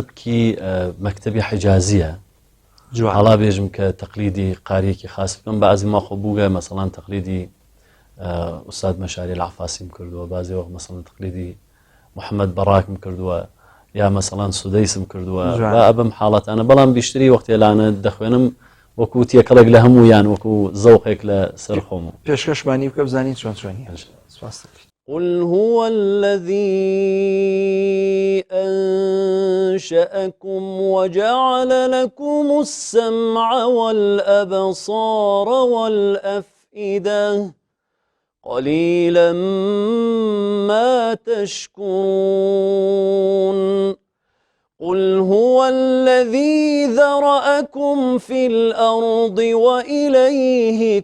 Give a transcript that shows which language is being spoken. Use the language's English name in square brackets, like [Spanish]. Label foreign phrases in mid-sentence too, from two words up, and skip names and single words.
[Central Kurdish] سەبکی مەکتەبی حیجازیە هەڵا بێژم کە تەقلیدی قاریەکی خاص بکەم بەعزی ماخۆ بووگە مەسەڵان تەقلیدی ئوستاد مەشاری العفاسیم کردووە بازی وەخت مەسەڵەن تەقلیدی محەممەد بەڕاکم کردووە یا مەسەڵان سودەیسم کردووە بەم حاڵەتانە بەڵام بیشتری وەختی لانە دەخوێنم وەکو تێکەڵێک لە هەموویان وەکو زەوقێک لە سەر خۆم و پێشکەشبانی بکە بزانین چۆن چۆنی [Arabic] قل هو الذي أنشأكم وجعل لكم السمع والأبصار والأفئدة قليلا ما تشكرون قل هو الذي ذرأكم في الأرض وإليه